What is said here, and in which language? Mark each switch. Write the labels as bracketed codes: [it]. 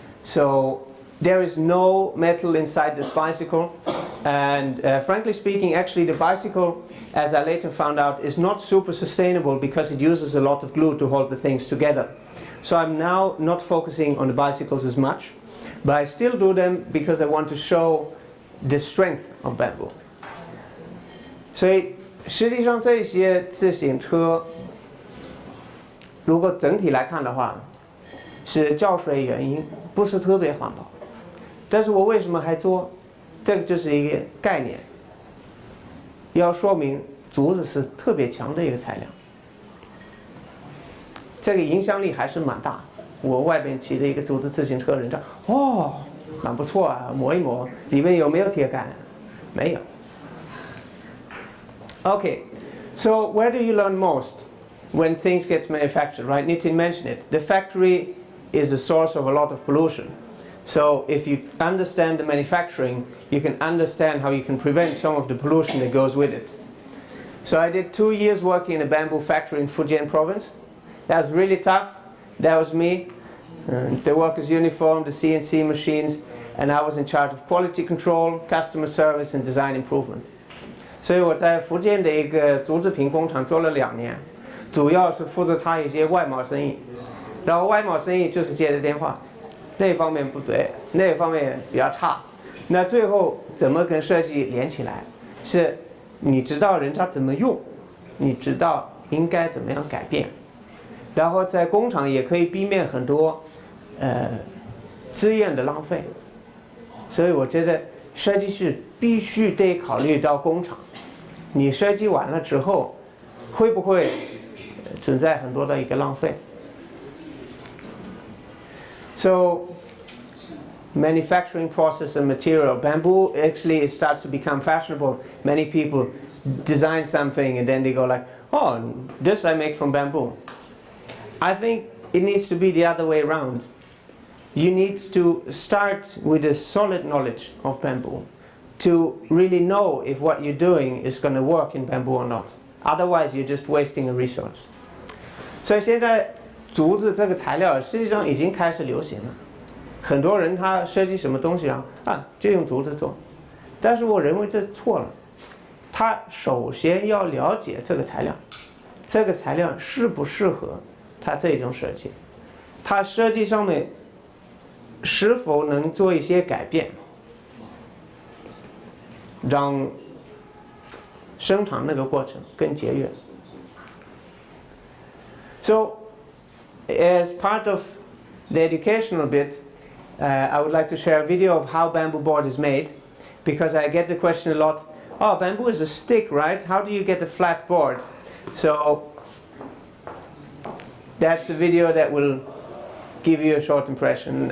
[en] So there is no metal inside this bicycle, and frankly speaking, actually the bicycle, as I later found out, is not super sustainable because it uses a lot of glue to hold the things together. So I'm now not focusing on the bicycles as much, but I still do them because I want to show the strength of bamboo. [zh] 所以实际上这些自行车，如果整体来看的话，是浇水原因，不是特别环保。但是我为什么还做？这个就是一个概念，要说明竹子是特别强的一个材料。这个影响力还是蛮大。我外边骑的一个竹子自行车，人家哦，蛮不错啊，磨一磨，里面有没有铁杆？没有。 [en] Okay, so where do you learn most when things get manufactured, right? Nitin mentioned it. The factory is a source of a lot of pollution. So if you understand the manufacturing, you can understand how you can prevent some of the pollution that goes with it. So I did 2 years working in a bamboo factory in Fujian province. That was really tough. That was me. The workers' uniform, the CNC machines, and I was in charge of quality control, customer service, and design improvement. [zh] 所以我在福建的一个竹制品工厂做了2年，主要是负责他一些外贸生意。然后外贸生意就是接的电话，那方面不对，那方面比较差。那最后怎么跟设计连起来？是你知道人家怎么用，你知道应该怎么样改变，然后在工厂也可以避免很多资源的浪费。所以我觉得设计师必须得考虑到工厂。你设计完了之后，会不会存在很多的一个浪费 ？ [en] So manufacturing process and material, bamboo actually it starts to become fashionable. Many people design something and then they go like, oh, this I make from bamboo. I think it needs to be the other way around. You need to start with a solid knowledge of bamboo to really know if what you're doing is going to work in bamboo or not. Otherwise, you're just wasting a resource. [zh] 所以现在竹子这个材料实际上已经开始流行了，很多人他设计什么东西就用竹子做，但是我认为这错了。他首先要了解这个材料，这个材料适不适合他这种设计，他设计上面是否能做一些改变。让生产那个过程更节约。 [en] So, as part of the educational bit, I would like to share a video of how bamboo board is made, because I get the question a lot. Oh, bamboo is a stick, right? How do you get a flat board? So, that's the video that will give you a short impression.